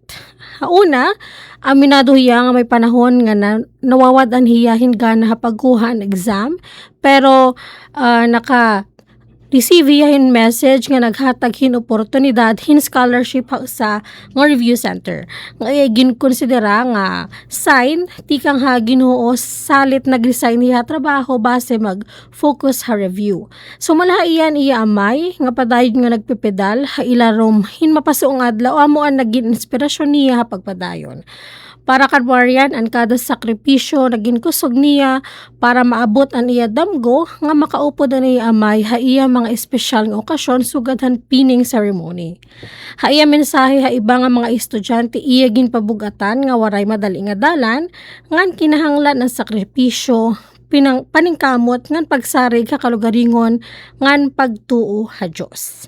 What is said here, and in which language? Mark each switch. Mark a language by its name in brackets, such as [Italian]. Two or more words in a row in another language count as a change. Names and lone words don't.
[Waray] Hauna, aminado hiya nga may panahon nga nawawadan hiya hinggan na pagkuha ng exam, pero receive hin message nga naghatag hin oportunidad hin scholarship sa nga review center. Nga ginkonsidera nga sign tikang ha Ginoo salit nagresign hiya trabaho base mag-focus ha review. So malaha iyan iya amay nga padayon nga nagpipedal ha ilarom hin mapasuong adlaw amo ang naging inspirasyon niya ha pagpadayon. Para kan Marian ang kada sakripisyo naging kusog niya para maabot ang iya damgo nga makaupod ang iya amay ha iya mga espesyal nga okasyon sugad han [English] pining ceremony. [Waray] Ha iya mensahe ha iba nga mga estudyante iya ginpabugatan nga waray madali nga dalan ngan kinahanglan ang sakripisyo paningkamot ngan pagsarig kalugaringon ngan pagtuo ha Dios.